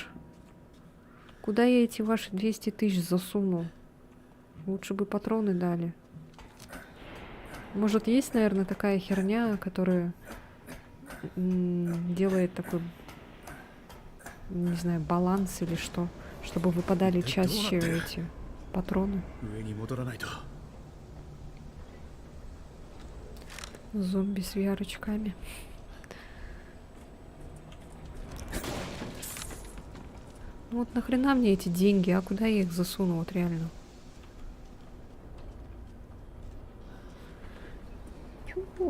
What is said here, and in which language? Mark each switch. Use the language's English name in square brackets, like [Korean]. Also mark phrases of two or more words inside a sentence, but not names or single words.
[Russian] Куда я эти ваши 200 тысяч засуну? Лучше бы патроны дали. Может, есть, наверное, такая херня, которая делает такой, не знаю, баланс или что, чтобы выпадали чаще эти патроны. [Japanese] 上に戻らないと。 [Russian] Зомби с VR-очками. Ну вот нахрена мне эти деньги, а куда я их засуну, вот реально? Чух.